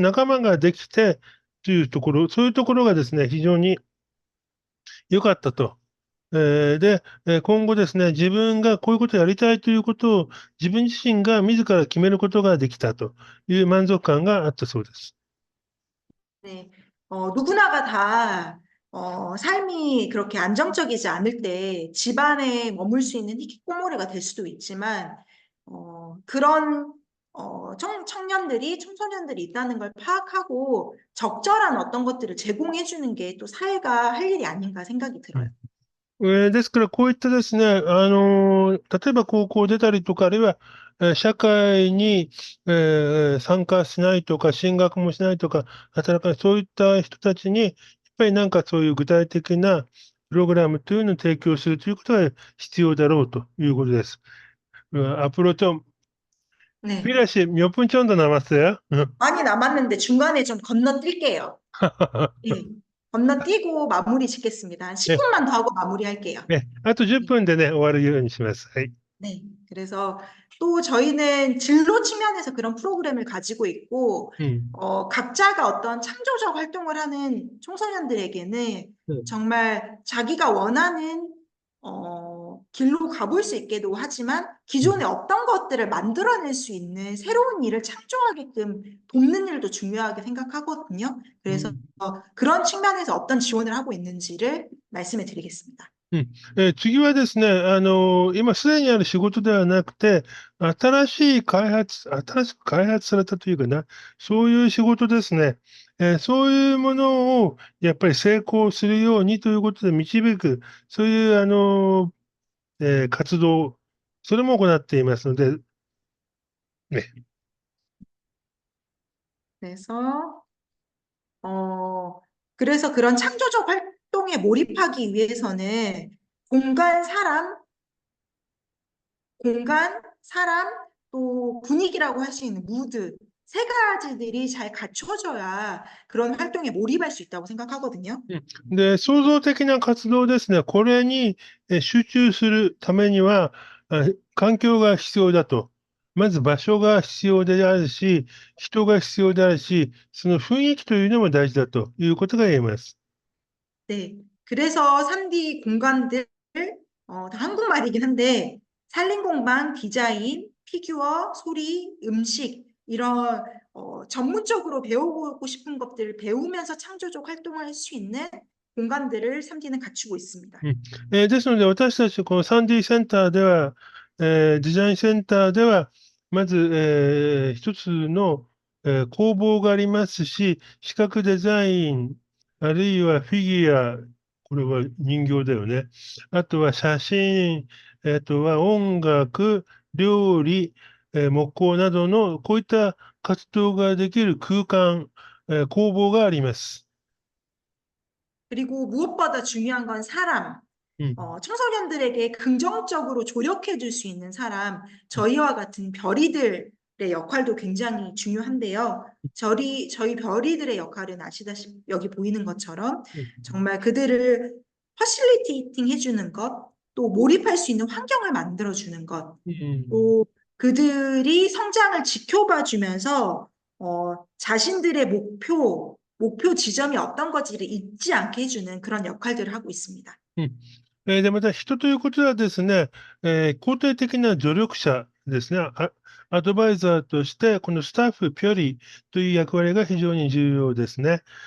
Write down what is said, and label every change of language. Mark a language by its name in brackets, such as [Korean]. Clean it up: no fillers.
[Japanese] 仲間ができてというところ、そういうところがですね、非常に良かったとで、今後ですね、自分がこういうことをやりたいということを自分自身が自ら決めることができたという満足感があったそうです。 [Korean] 네, 누구나가 다, 삶이 그렇게 안정적이지 않을 때 집안에 머물 수 있는 히키코모리가 될 수도 있지만, 그런, 청년들이, 청소년들이 있다는 걸 파악하고 적절한 어떤 것들을 제공해 주는 게 또 사회가 할 일이 아닌가 생각이 들어요. [Japanese] ですから、こういったですね、例えば高校出たりとか、あるいは、社会に、参加しないとか、進学もしないとか、働かない、そういった人たちに、やっぱりなんかそういう具体的なプログラムというのを提供するということが必要だろうということです。 [Korean] 앞으로 좀 네. 필요시 몇 분 정도 남았어요? 많이 남았는데 중간에 좀 건너뛸게요. 네. 건너뛰고 마무리 짓겠습니다. 한 네, 10분만 더 하고 마무리할게요. [Japanese] 네. あと10 [Korean] 네. [Japanese] 分でね、終わるようにします。はい。 [Korean] 네. 그래서 또 저희는 진로 측면에서 그런 프로그램을 가지고 있고, [Japanese] うん。 [Korean] 각자가 어떤 창조적 활동을 하는 청소년들에게는 [Japanese] うん。 [Korean] 정말 자기가 원하는, 길로 가볼 수 있게도 하지만 기존에 없던 것들을 만들어낼 수 있는 새로운 일을 창조하게끔 돕는 일도 중요하게 생각하거든요. [Japanese] う [Korean] 그래서 [Japanese] ん。 [Korean] 그런 측면에서 어떤 지원을 하고 있는지를 말씀해 드리겠습니다. [Japanese] うん。次はですね、今すでにある仕事ではなくて、新しく開発されたというかな、そういう仕事ですね。そういうものをやっぱり成功するようにということで導く、そういう活動、それも行っていますので、ね。 [Korean] 그래서 어, 그래서 그런 창조적 활동에 몰입하기 위해서는 공간, 사람, 공간, 사람, 또 분위기라고 할 수 있는 무드, 세 가지들이 잘 갖춰져야 그런 활동에 몰입할 수 있다고 생각하거든요. [Japanese] うん。で、創造的な活動ですね。これに集中するためには、環境が必要だと。まず場所が必要であるし、人が必要であるし、その雰囲気というのも大事だということが言えます。 [Korean] 네. 그래서 3D 공간들, 다 한국말이긴 한데, 산림공방, 디자인, 피규어, 소리, 음식, 이런 전문적으로 배우고 싶은 것들을 배우면서 창조적 활동을 할 수 있는 공간들을 3D는 갖추고 있습니다. [Japanese] うん。ですので、私たち、この 3D センターでは、デザインセンターでは、まず、一つの、工房がありますし、視覚デザイン、あるいはフィギュア、これは人形だよね。あとは写真、あとは音楽、料理、木工などの、こういった活動ができる空間、工房があります。 [Korean] 그리고 무엇보다 중요한 건 사람, [Japanese] うん。 [Korean] 청소년들에게 긍정적으로 조력해 줄 수 있는 사람, 저희와 같은 별이들의 역할도 굉장히 중요한데요. 저희 별이들의 역할은 아시다시피 여기 보이는 것처럼 [Japanese] うん。 [Korean] 정말 그들을 퍼실리테이팅 해주는 것, 또 몰입할 수 있는 환경을 만들어주는 것, [Japanese] うん。 [Korean] 또 그들이 성장을 지켜봐 주면서 자신들의 목표 지점이 어떤 건지를 잊지 않게 해주는 그런 역할들을 하고 있습니다. [Japanese] うん。で、また人ということはですね、肯定的な助力者ですね、アドバイザーとして、このスタッフ、ピョリという役割が非常に重要ですね。